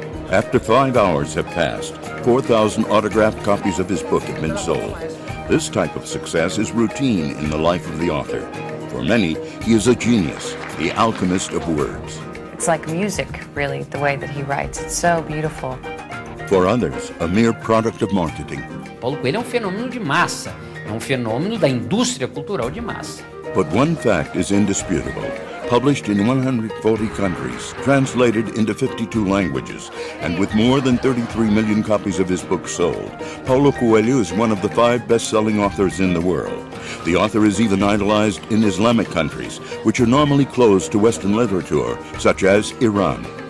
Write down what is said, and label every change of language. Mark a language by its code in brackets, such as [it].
[en] After 5 hours have passed, 4,000 autographed copies of his book have been sold. This type of success is routine in the life of the author. For many, he is a genius, the alchemist of words. It's like music, really, the way that he writes. It's so beautiful. For others, a mere product of marketing. [pt] Paulo Coelho é fenômeno de massa, é fenômeno da indústria cultural de massa. [en] But one fact is indisputable. Published in 140 countries, translated into 52 languages, and with more than 33 million copies of his book sold, Paulo Coelho is one of the 5 best-selling authors in the world. The author is even idolized in Islamic countries, which are normally closed to Western literature, such as Iran.